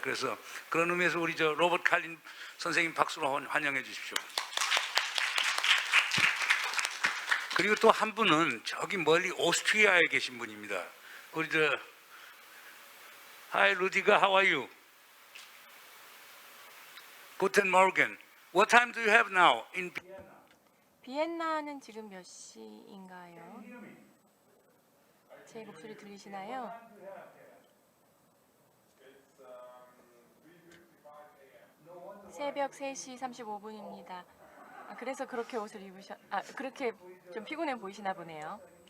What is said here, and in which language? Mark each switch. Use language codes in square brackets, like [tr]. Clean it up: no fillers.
[ko] 그래서 그런 의미에서 우리 로버트 칼린 선생님 박수로 환영해 주십시오. 그리고 또 한 분은 저기 멀리 오스트리아에 계신 분입니다. 우리 [en] Hi Rudiger, how are you? [de] Guten Morgen. [en] What time do you have now in Vienna? [ko] 비엔나는 지금 몇 시인가요? 제 목소리 들리시나요? 새벽 3시 35분입니다. 그래서 그렇게 옷을 그렇게 좀 피곤해 보이시나 보네요.